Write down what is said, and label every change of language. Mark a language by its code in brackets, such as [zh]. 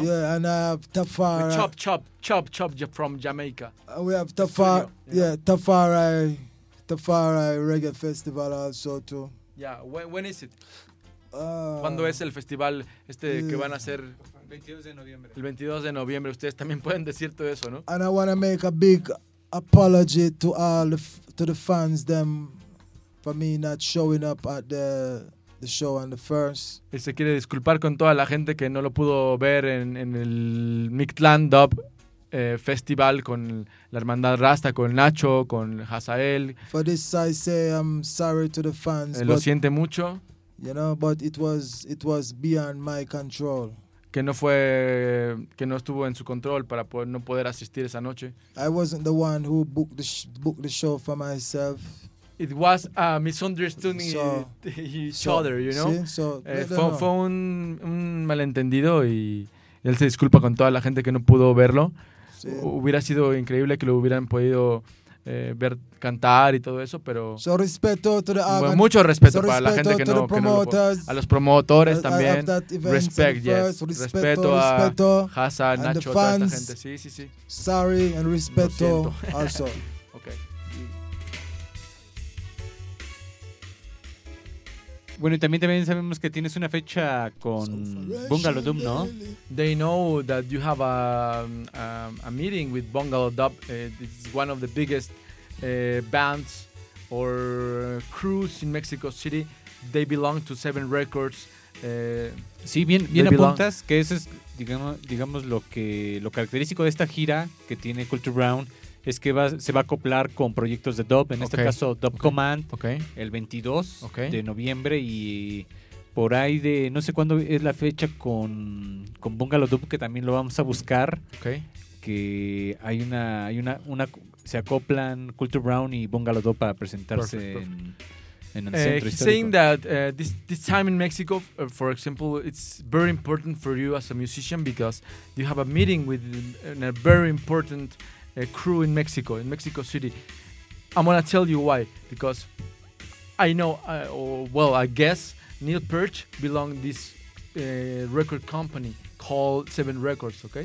[en] Yeah, and I have Tafari. Chop from Jamaica. We have Tafari, yeah, know? Tafari Reggae Festival also too. Yeah, when is it? [es] ¿Cuándo es el festival que van a hacer? El 22 de noviembre, ustedes también pueden decir todo eso, ¿no? [en] And I want to make a big apology to all the fans them for me not showing up at the show on the first. [es] Y se quiere disculpar con toda la gente que no lo pudo ver en el Mictlán Dub Festival con la Hermandad Rasta, con Nacho, con Hazael. [en] For this I say I'm sorry to the fans. [es] Lo siente mucho. [en] You know, but it was beyond my control. [es] Que no estuvo en su control para no poder asistir esa noche. [en] I wasn't the one who booked the show for myself. It was a misunderstanding each other, you know? [es] Fue un malentendido y él se disculpa con toda la gente que no pudo verlo. Sí. Hubiera sido increíble que lo hubieran podido ver cantar y todo eso, pero... [en] So respeto to the [es] bueno, mucho respeto para la gente que no lo pudo. A los promotores también. [en] Respect, yes. [es] Respeto a Haza, Nacho, toda esta gente. Sí. [en] Sorry and respeto also. Okay. [es] Bueno, y también sabemos que tienes una fecha con Bungalow Dub, ¿no? [en] They know that you have a meeting with Bungalow Dub. It's one of the biggest bands or crews in Mexico City. They belong to 7 Records. [es] Sí, bien apuntas, que eso es, digamos lo característico de esta gira que tiene Culture Brown. Es que se va a acoplar con proyectos de dub, en este caso Dub Command, el 22 de noviembre y por ahí de, no sé cuándo es la fecha con Bungalow Dub, que también lo vamos a buscar, que hay una se acoplan Culture Brown y Bungalow Dub para presentarse en el centro histórico. [en] Saying that this time in Mexico, for example, it's very important for you as a musician because you have a meeting with a very important a crew in Mexico City. I'm gonna tell you why, because I know, I guess Neil Peart belongs to this record company called 7 Records, okay?